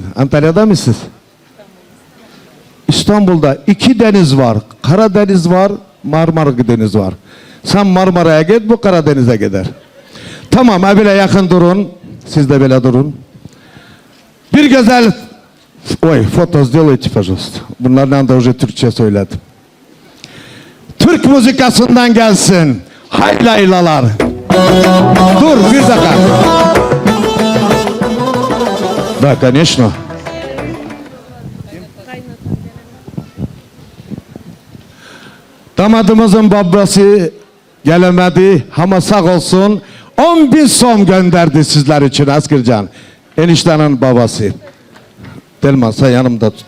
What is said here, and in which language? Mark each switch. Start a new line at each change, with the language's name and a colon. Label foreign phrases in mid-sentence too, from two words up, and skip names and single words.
Turkish: Antalya'da mısınız? İstanbul'da 2 deniz var. Karadeniz var, Marmara Deniz var. Sen Marmara'ya git, bu Karadeniz'e gider. Tamam, böyle yakın durun. Siz de böyle durun. Bir güzel...
Russian: Oy, foto сделайте, пожалуйста.
Turkish: Bunlardan da önce Türkçe söyledim. Türk müzikasından gelsin. Haylaylalar. Dur, bir dakika.
Russian: Да, конечно.
Turkish: Damadımızın babası gelemedi ama sağ olsun 10.000 som gönderdi sizler için Askercan. Eniştenin babası. Telman sen yanımda tut.